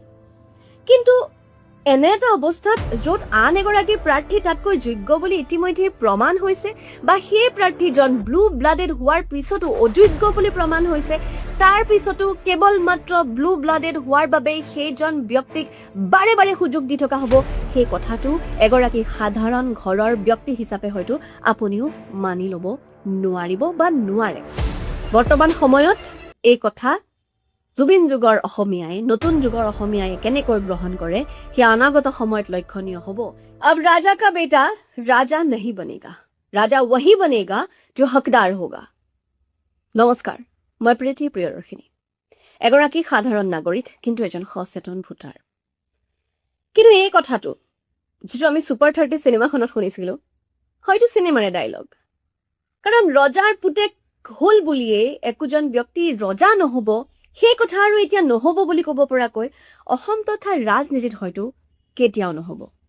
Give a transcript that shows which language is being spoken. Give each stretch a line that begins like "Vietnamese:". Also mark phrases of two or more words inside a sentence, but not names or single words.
Assamese: কিন্তু এনে এটা অৱস্থাত য'ত আন এগৰাকী প্ৰাৰ্থী তাতকৈ যোগ্য বুলি ইতিমধ্যে প্ৰমাণ হৈছে বা সেই প্ৰাৰ্থীজন
English: blue blooded
Assamese: হোৱাৰ পিছতো অযোগ্য বুলি প্ৰমাণ হৈছে, তাৰ পিছতো কেৱল মাত্ৰ
English: blue blooded
Assamese: হোৱাৰ বাবেই সেইজন ব্যক্তিক বাৰে বাৰে সুযোগ দি থকা হ'ব, সেই কথাটো এগৰাকী সাধাৰণ ঘৰৰ ব্যক্তি হিচাপে হয়তো আপুনিও মানি ল'ব নোৱাৰিব বা নোৱাৰে। বৰ্তমান সময়ত এই কথা জুবিন যুগৰ অসমীয়াই, নতুন যুগৰ অসমীয়াই কেনেকৈ গ্ৰহণ কৰে সেয়া অনাগত সময়ত লক্ষণীয় হ'ব।
Hindi: अब राजा का बेटा राजा नहीं बनेगा, राजा वही बनेगा जो हकदार होगा।
Assamese: নমস্কাৰ, মই প্ৰীতি প্ৰিয়দৰ্শিনী, এগৰাকী সাধাৰণ নাগৰিক কিন্তু এজন সচেতন ভোটাৰ। কিন্তু এই কথাটো যিটো আমি ছুপাৰ 30 চিনেমাখনত শুনিছিলোঁ, হয়তো চিনেমাৰে ডাইলগ। কাৰণ ৰজাৰ পুতেক হ'ল বুলিয়ে একোজন ব্যক্তি ৰজা নহ'ব, সেই কথা আৰু এতিয়া নহ'ব বুলি ক'ব পৰাকৈ অসম তথা ৰাজনীতিত হয়তো কেতিয়াও নহ'ব।